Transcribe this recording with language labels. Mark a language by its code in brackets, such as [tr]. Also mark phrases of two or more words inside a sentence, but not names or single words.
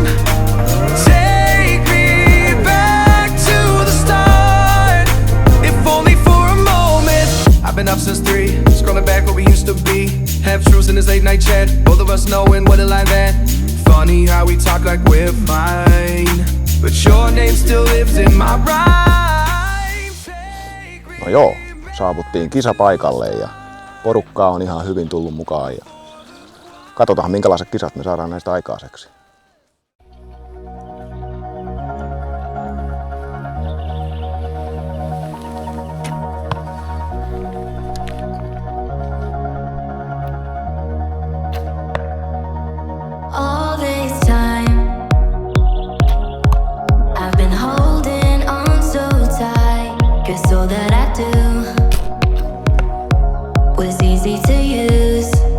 [en] Take me back to the start, if only for a moment. I've been up since 3, scrolling back what we used to be. Half truths in this late night chat, both of us knowing what a lie that. Funny how we talk like we're fine, but your name still lives in my rhymes. [fi] No joo, saavuttiin kisapaikalle ja porukkaa on ihan hyvin tullut mukaan ja katsotaan minkälaiset kisat me saadaan näistä aikaiseksi. [en] All this time I've been holding on so tight, 'cause all that I do was easy to use.